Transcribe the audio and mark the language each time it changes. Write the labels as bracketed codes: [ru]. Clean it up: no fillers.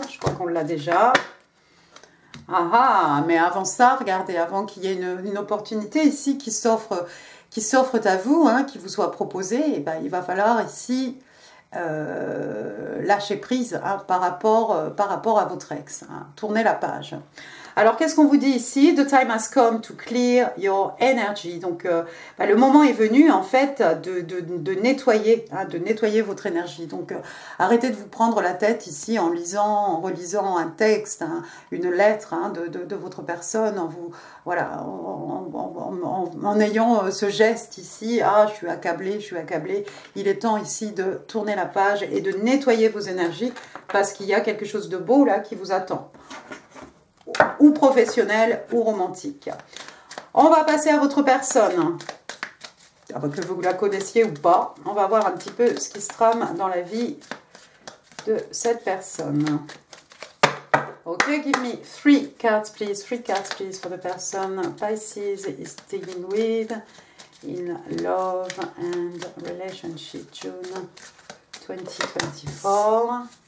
[fr] Je crois qu'on l'a déjà. Ah, mais avant ça, regardez, avant qu'il y ait une opportunité ici qui s'offre à vous, hein, qui vous soit proposée, eh ben, il va falloir ici lâcher prise hein, par rapport à votre ex. Hein. Tournez la page. Alors, qu'est-ce qu'on vous dit ici? [en] The time has come to clear your energy. [fr] Donc, le moment est venu, en fait, de nettoyer, hein, de nettoyer votre énergie. Donc, arrêtez de vous prendre la tête ici en relisant un texte, hein, une lettre hein, de votre personne, en ayant ce geste ici. Ah, je suis accablée, je suis accablée. Il est temps ici de tourner la page et de nettoyer vos énergies parce qu'il y a quelque chose de beau là qui vous attend. Ou professionnel ou romantique. On va passer à votre personne. Que vous la connaissiez ou pas. On va voir un petit peu ce qui se trame dans la vie de cette personne. [en] Ok, give me 3 cards please. 3 cards please for the person Pisces is dealing with in love and relationship June 2024.